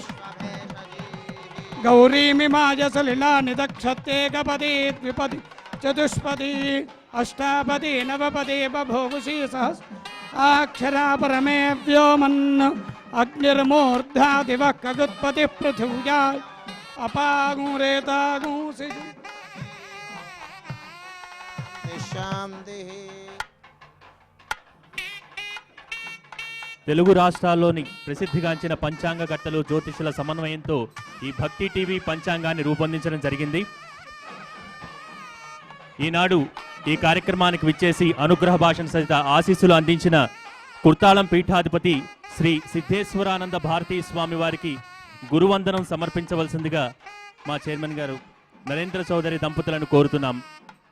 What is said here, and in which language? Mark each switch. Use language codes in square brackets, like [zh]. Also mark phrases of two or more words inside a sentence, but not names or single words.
[sa] गौरीमिमाय सलिलानि दक्षत्येकपदी द्विपदी चतुष्पदी अष्टापदी नवपदी बभूवुषी सहस्राक्षरा परमे व्योमन् अग्निर्मूर्धादिवः खगुत्पतिः पृथिव्या अपागुरेतागुंसि शान्तिः। [te] తెలుగు రాష్ట్రాల్లోని ప్రసిద్ధిగాంచిన పంచాంగకర్తలు, జ్యోతిషుల సమన్వయంతో ఈ భక్తి టీవీ పంచాంగాన్ని రూపొందించడం జరిగింది. ఈనాడు ఈ కార్యక్రమానికి విచ్చేసి అనుగ్రహ భాషణ సహిత ఆశీస్సులు అందించిన కుర్తాళం పీఠాధిపతి శ్రీ సిద్ధేశ్వరానంద భారతీ స్వామి వారికి గురువందనం సమర్పించవలసిందిగా మా చైర్మన్ గారు నరేంద్ర చౌదరి దంపతులను కోరుతున్నాం.